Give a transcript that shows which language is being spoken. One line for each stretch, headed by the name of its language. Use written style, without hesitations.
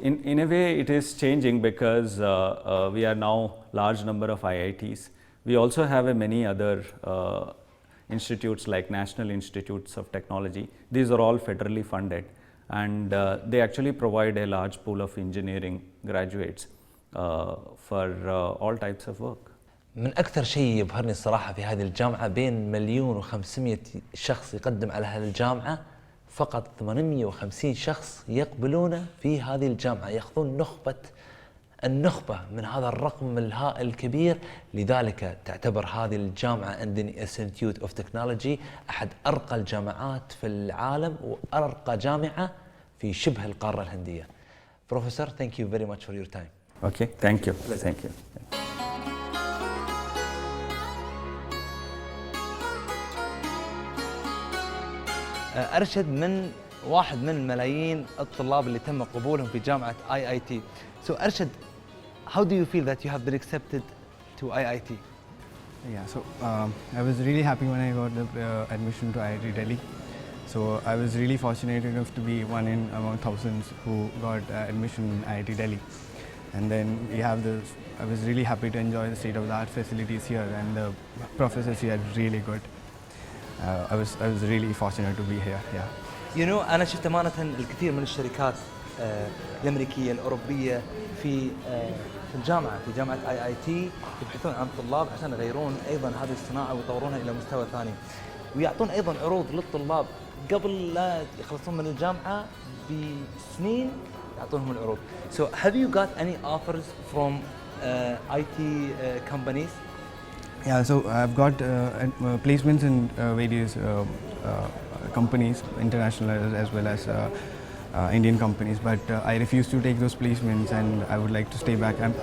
English: In a way, it is changing because we are now large number of IITs. We also have many other institutes like National Institutes of Technology. These are all federally funded, and they actually provide a large pool of engineering graduates for all types of work.
Arabic: من أكثر شيء يبهرني الصراحة في هذه الجامعة بين 1,500,000 شخص يقدم على هذه الجامعة فقط 850 شخص يقبلون في هذه الجامعة، يأخذون النخبة من هذا الرقم الهائل الكبير. لذلك تعتبر هذه الجامعة عندنا انستيتيوت اوف تكنولوجي أحد أرقى الجامعات في العالم وأرقى جامعة في شبه القارة الهندية.
English: Professor, thank you very much for your time. Okay, thank you. Thank you.
Arabic: أرشد من واحد من ملايين الطلاب اللي تم قبولهم في جامعة IIT.
English: So Arshad, how do you feel that you have been accepted to IIT? Yeah, so I was really happy when I got the admission to IIT Delhi. So I was really fortunate enough to be one in among thousands who got admission in IIT Delhi. And then we have I was really happy to enjoy the state-of-the-art facilities here, and the professors here are really good. I was really fortunate to be here. Yeah. You know,
Arabic: أنا شفت أمانة الكثير من الشركات الأمريكية الأوروبية في الجامعة، في جامعة IIT يبحثون عن طلاب عشان يغيرون أيضا هذه الصناعة ويطورونها إلى مستوى ثاني، ويعطون أيضا عروض للطلاب قبل لا يخلصون من الجامعة بسنين يعطونهم العروض.
English: So have you got any offers from IT companies? Yeah, so I've got placements in various companies, international as well as Indian companies, but I refuse to take those placements, and I would like to stay back.